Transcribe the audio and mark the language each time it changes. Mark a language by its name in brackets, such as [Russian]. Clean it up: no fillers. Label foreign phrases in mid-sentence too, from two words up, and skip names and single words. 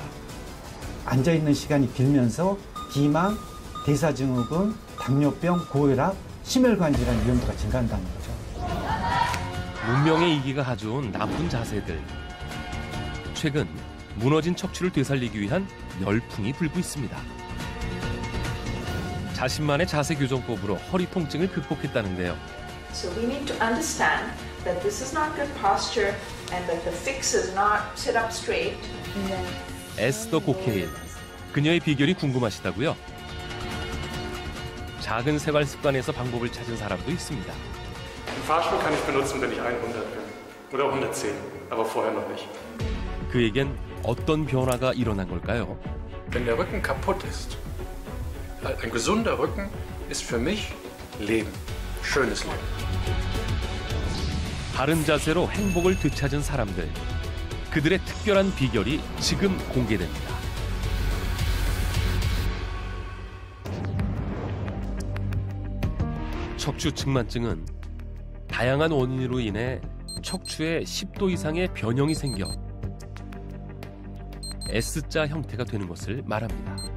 [Korean] 앉아있는 시간이 길면서 비만, 대사증후군, 당뇨병, 고혈압, 심혈관 질환 위험도가 증가한다는 거죠. 문명의 이기가 가져온 나쁜 자세들. 최근 무너진 척추를 되살리기 위한 열풍이 불고 있습니다. 자신만의 자세 교정법으로 허리 통증을 극복했다는데요. [English] So we need to understand that this is not good posture and that the fix is not sit up straight. [Korean] 에스더 고케일. 그녀의 비결이 궁금하시다고요? 작은 생활 습관에서 방법을 찾은 사람도 있습니다. [German] Den Fahrstuhl kann ich benutzen, wenn ich 100 bin. Oder 110, aber vorher noch nicht. [Korean] 그에겐 어떤 변화가 일어난 걸까요? [German] Wenn der Rücken kaputt ist, ein gesunder Rücken ist für mich Leben. Schönes Leben. [Korean] 바른 자세로 행복을 되찾은 사람들. 그들의 특별한 비결이 지금 공개됩니다. 척추 측만증은 다양한 원인으로 인해 척추에 10도 이상의 변형이 생겨 S자 형태가 되는 것을 말합니다.